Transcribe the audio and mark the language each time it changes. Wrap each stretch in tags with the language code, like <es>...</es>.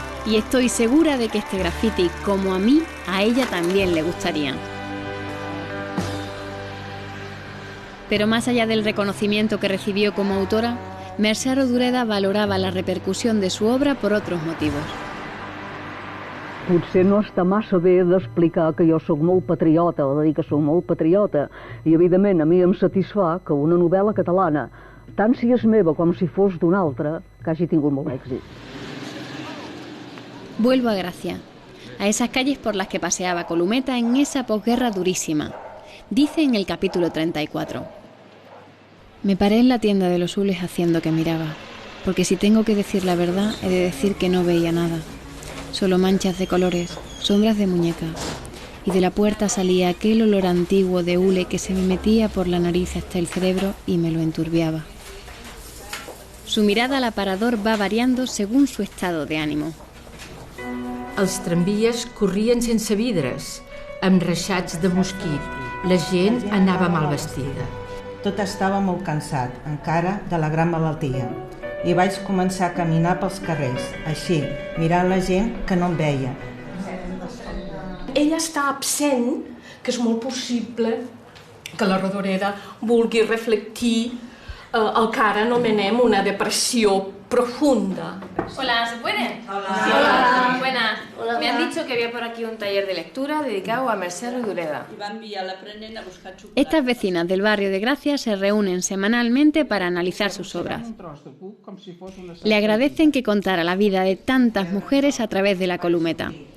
<es>Y estoy segura de que este graffiti, como a mí, a ella también le gustaría. Pero más allá del reconocimiento que recibió como autora, Mercè Rodoreda valorava la repercusión de su obra por otros motivos.</es> <ca>Potser no està massa bé d'explicar que jo sóc molt patriota, o de dir que sóc molt patriota, i evidentment a mi em satisfà que una novel·la catalana, tant si és meva com si fos d'una altra, que hagi tingut molt èxit.</ca> <es>Vuelvo a Gracia, a esas calles por las que paseaba Columeta en esa posguerra durísima. Dice en el capítulo 34: me paré en la tienda de los Ules haciendo que miraba, porque si tengo que decir la verdad, he de decir que no veía nada. Solo manchas de colores, sombras de muñecas. Y de la puerta salía aquel olor antiguo de hule que se me metía por la nariz hasta el cerebro y me lo enturbiaba. Su mirada al aparador va variando según su estado de ánimo.</es> <ca>Els tramvies corrien sense vidres, amb reixats de mosquit. La gent anava mal vestida. Tot estava molt cansat, encara, de la gran malaltia. I vaig començar a caminar pels carrers, així, mirant la gent que no em veia. Ella està absent, que és molt possible que la Rodoreda vulgui reflectir el que ara anomenem una depressió profunda.</ca> <es>Hola, ¿se puede? Hola. Sí, hola. Buenas. Hola. Me han dicho que había por aquí un taller de lectura dedicado a Mercè Rodoreda. Estas vecinas del barrio de Gracia se reúnen semanalmente para analizar sus obras. Le agradecen que contara la vida de tantas mujeres a través de la Columeta.</es>